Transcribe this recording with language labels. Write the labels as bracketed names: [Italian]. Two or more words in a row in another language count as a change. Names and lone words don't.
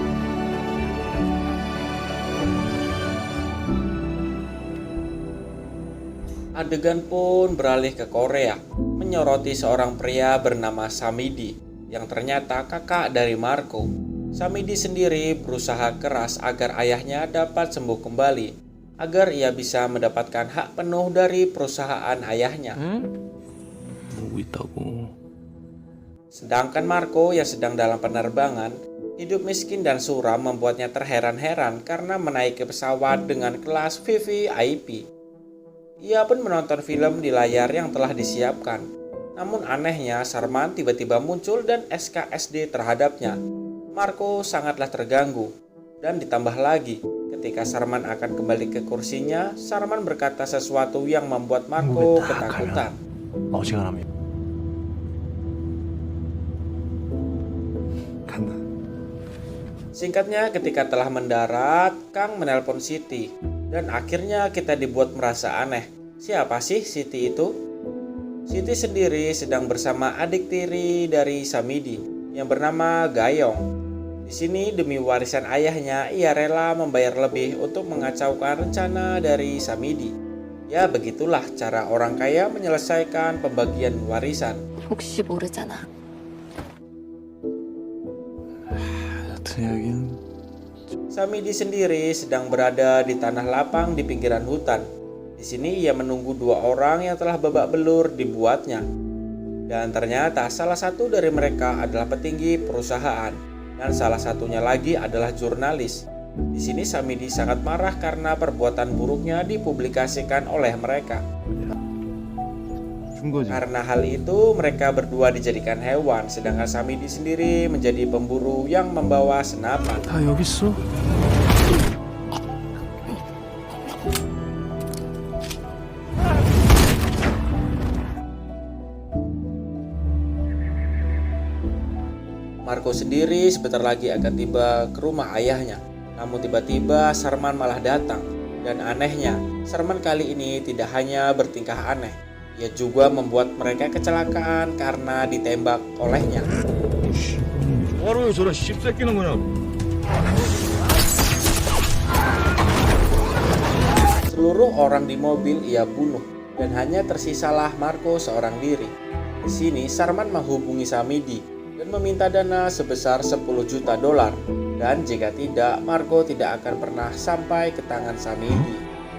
[Indonesian] Adegan pun beralih ke Korea, menyoroti seorang pria bernama Samidi, yang ternyata kakak dari Marco. Samidi sendiri berusaha keras agar ayahnya dapat sembuh kembali, agar ia bisa mendapatkan hak penuh dari perusahaan ayahnya. [Korean] 보고 있다고. [Indonesian] Sedangkan Marco yang sedang dalam penerbangan, hidup miskin dan suram membuatnya terheran-heran karena menaiki pesawat dengan kelas VVIP. Ia pun menonton film di layar yang telah disiapkan. Namun anehnya Sarman tiba-tiba muncul dan SKSD terhadapnya. Marco sangatlah terganggu. Dan ditambah lagi, ketika Sarman akan kembali ke kursinya, Sarman berkata sesuatu yang membuat Marco ketakutan. [Korean] 어지간하면 간다. [Indonesian] Singkatnya, ketika telah mendarat, Kang menelpon Siti. Dan akhirnya kita dibuat merasa aneh. Siapa sih Siti itu? Siti sendiri sedang bersama adik tiri dari Samidi yang bernama Gayong. Di sini demi warisan ayahnya, ia rela membayar lebih untuk mengacaukan rencana dari Samidi. Ya begitulah cara orang kaya menyelesaikan pembagian warisan. [Korean] 혹시 모르잖아. 여튼 여긴 [Indonesian] Samidi sendiri sedang berada di tanah lapang di pinggiran hutan. Di sini ia menunggu dua orang yang telah babak belur dibuatnya. Dan ternyata salah satu dari mereka adalah petinggi perusahaan dan salah satunya lagi adalah jurnalis. Di sini Samidi sangat marah karena perbuatan buruknya dipublikasikan oleh mereka. [Korean] 준 거지. [Indonesian] Karena hal itu mereka berdua dijadikan hewan, sedangkan Samidi sendiri menjadi pemburu yang membawa senapan. [Korean] 다 여기 있어. [Indonesian] Marco sendiri sebentar lagi akan tiba ke rumah ayahnya. Namun tiba-tiba Sarman malah datang. Dan anehnya, Sarman kali ini tidak hanya bertingkah aneh, ia juga membuat mereka kecelakaan karena ditembak olehnya. [Korean] 뭐하러 저런 씹새끼는 거냐? [Indonesian] Seluruh orang di mobil ia bunuh dan hanya tersisalah Marco seorang diri. Di sini Sarman menghubungi Samidi dan meminta dana sebesar 10 juta dolar. Dan jika tidak, Marco tidak akan pernah sampai ke tangan Samidi.